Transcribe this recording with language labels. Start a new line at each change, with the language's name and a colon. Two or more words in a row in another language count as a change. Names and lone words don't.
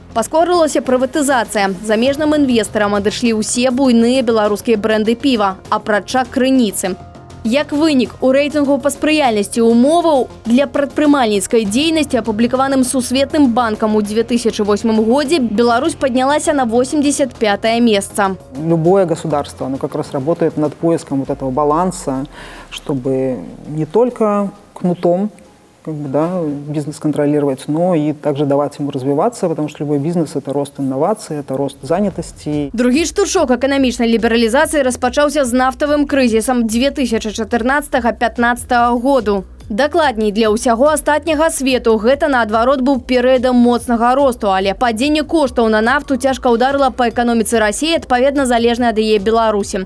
Belarusian: Паскорылася прыватызацыя. Замежным інвестарам адышлі ўсе буйныя беларускія брэнды піва, апрача Крыніцы. Як вынік, у рэйтынгу па спрыяльнасці умоваў для прадпрымальніцкай дзейнасці, апублікаваным Сусветным банкам у 2008 годзе, Беларусь
Russian: поднялась на 85-е место. Любое государство, оно как раз работает над поиском вот этого баланса, чтобы не только кнутом бизнес контролировать, но и также давать ему развиваться, потому что любой бизнес – это рост инноваций, это рост занятости.
Belarusian: Другі штуршок эканамічнай лібералізацыі распачаўся з нафтавым крызісам 2014-15 году. Дакладней, для ўсяго астатняга свету гэта, наадварот, быў перыядам моцнага росту, але падзенне коштаў на нафту цяжка ўдарыла па эканоміцы Расіі, адпаведна залежнай ад яе Беларусі.